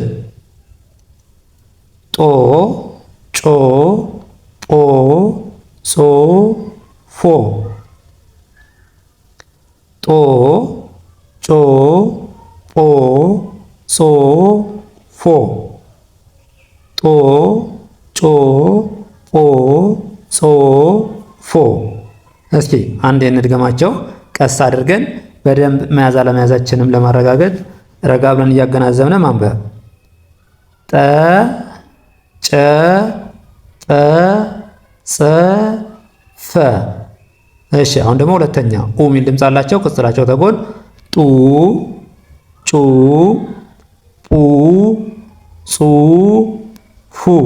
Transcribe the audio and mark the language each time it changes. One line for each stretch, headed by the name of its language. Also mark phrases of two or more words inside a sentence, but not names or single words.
Amharic: ጦ ጮ ጶ ጾ ፎ ጦ ጮ ጶ ጾ ፎ ጦ ጮ ጶ ጾ ፎ። እስኪ አንድ እንድገማቸው ቀስ አድርገን በደንብ መያዝ አለመያዛችንም ለማረጋገጥ ረጋ ብለን እያገናዘብን ማንበብ። ጠ ጨ ጰ ጸ ፈ። እሺ አሁን ደግሞ ሁለተኛ ኡ ሚል ድምፅ አላቸው። ቅጽላቸው ተጎን ጡ ጩ ጡ ጹ ፉ